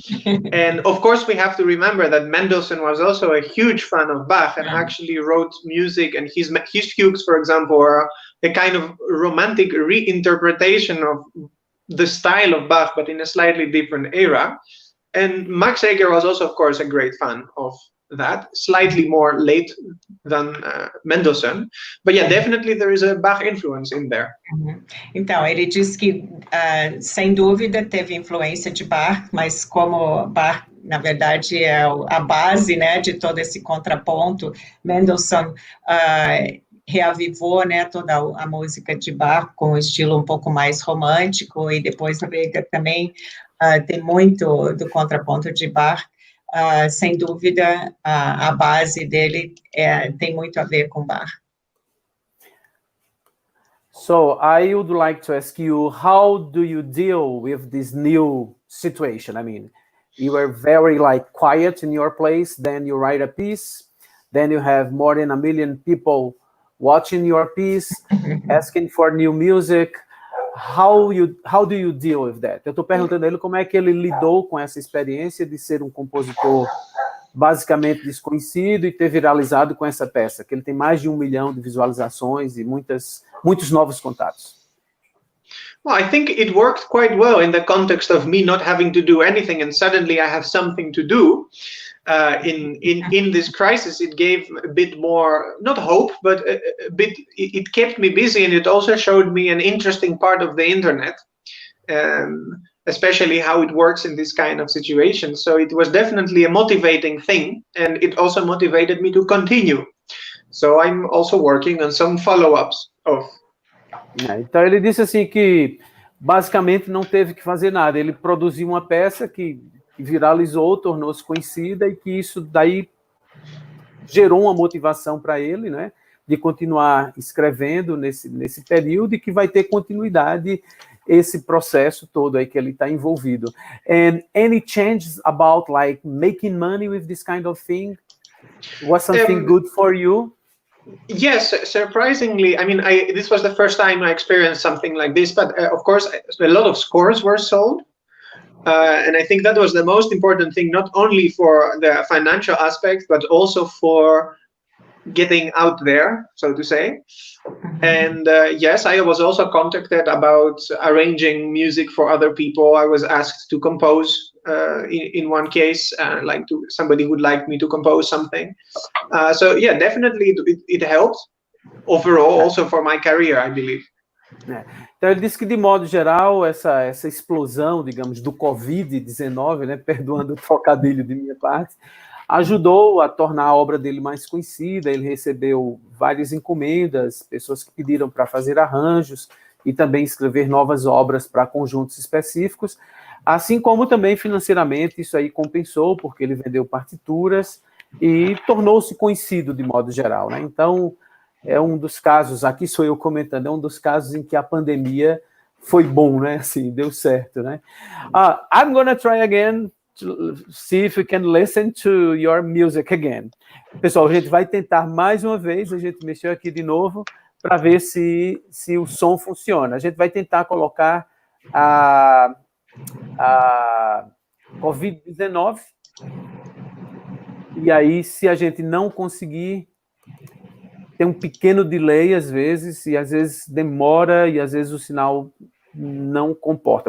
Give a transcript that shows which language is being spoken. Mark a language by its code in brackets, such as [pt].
[en] And of course, we have to remember that Mendelssohn was also a huge fan of Bach and actually wrote music, and his fugues, for example, are a kind of romantic reinterpretation of the style of Bach, but in a slightly different era. And Max Reger was also, of course, a great fan of that, slightly more late than Mendelssohn. But yeah, definitely there is a Bach influence in there. [pt] Então, ele diz que, sem dúvida, teve influência de Bach, mas como Bach, na verdade, é a base, né, de todo esse contraponto, Mendelssohn reavivou, né, toda a música de Bach com um estilo um pouco mais romântico, e depois Reger também tem muito do contraponto de Bach. Sem dúvida, a base dele tem muito a ver com Bach. [en] So I would like to ask you, how do you deal with this new situation? I mean, you were very quiet in your place, then you write a piece, then you have more than 1 million people watching your piece, asking for new music. How do you deal with that? [pt] Eu estou perguntando a ele como é que ele lidou com essa experiência de ser um compositor basicamente desconhecido e ter viralizado com essa peça, que ele tem mais de 1 milhão de visualizações e muitos novos contatos. [en] Well, I think it worked quite well in the context of me not having to do anything, and suddenly I have something to do. In this crisis, it gave a bit more, not hope, but a bit, it kept me busy, and it also showed me an interesting part of the internet. especially how it works in this kind of situation. So it was definitely a motivating thing, and it also motivated me to continue. So I'm also working on some follow-ups of. [pt] Então ele disse assim que basicamente não teve que fazer nada, ele produziu uma peça que viralizou, tornou-se conhecida e que isso daí gerou uma motivação para ele, né, de continuar escrevendo nesse período e que vai ter continuidade esse processo todo aí que ele está envolvido. [en] And any changes about like making money with this kind of thing? Was something good for you? Yes, surprisingly. I mean, this was the first time I experienced something like this, but of course, a lot of scores were sold. And I think that was the most important thing, not only for the financial aspect, but also for getting out there, so to say. And yes, I was also contacted about arranging music for other people. I was asked to compose in one case, somebody would like me to compose something. So yeah, definitely it helped overall, also for my career, I believe. [pt] Então ele disse que de modo geral essa explosão, digamos, do Covid-19, né, perdoando o trocadilho de minha parte, ajudou a tornar a obra dele mais conhecida. Ele recebeu várias encomendas, pessoas que pediram para fazer arranjos e também escrever novas obras para conjuntos específicos, assim como também financeiramente isso aí compensou, porque ele vendeu partituras e tornou-se conhecido de modo geral, né? Então, é um dos casos, aqui sou eu comentando, é um dos casos em que a pandemia foi bom, né? Assim, deu certo, né? [en] I'm gonna try again to see if we can listen to your music again. [pt] Pessoal, a gente vai tentar mais uma vez, a gente mexeu aqui de novo para ver se o som funciona. A gente vai tentar colocar a Covid-19 e aí, se a gente não conseguir, tem um pequeno delay às vezes, e às vezes demora, e às vezes o sinal não comporta.